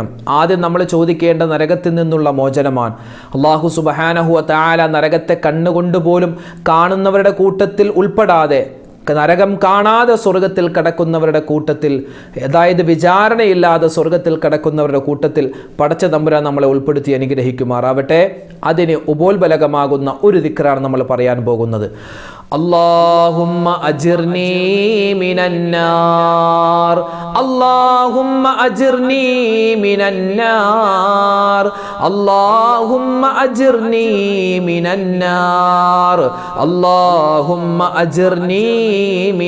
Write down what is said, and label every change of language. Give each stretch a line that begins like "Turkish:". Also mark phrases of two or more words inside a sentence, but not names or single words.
Malayalam: ആദ്യം നമ്മൾ ചോദിക്കേണ്ട നരകത്തിൽ നിന്നുള്ള മോചനമാണ്.
Arabic: الله سبحانه وتعالى
Malayalam: നരകത്തെ കണ്ണുകൊണ്ടുപോലും കാണുന്നവരുടെ കൂട്ടത്തിൽ ഉൾപ്പെടാതെ, നരകം കാണാതെ സ്വർഗത്തിൽ കടക്കുന്നവരുടെ കൂട്ടത്തിൽ, അതായത് വിചാരണയില്ലാതെ സ്വർഗത്തിൽ കടക്കുന്നവരുടെ കൂട്ടത്തിൽ പടച്ച തമ്പുരാൻ നമ്മളെ ഉൾപ്പെടുത്തി അനുഗ്രഹിക്കുമാറാവട്ടെ. അതിന് ഉപോത്ബലകമാകുന്ന ഒരു ദിക്റാണ് നമ്മൾ പറയാൻ പോകുന്നത്.
Arabic: اللهم أجرني من النار اللهم أجرني من النار اللهم أجرني من النار اللهم أجرني من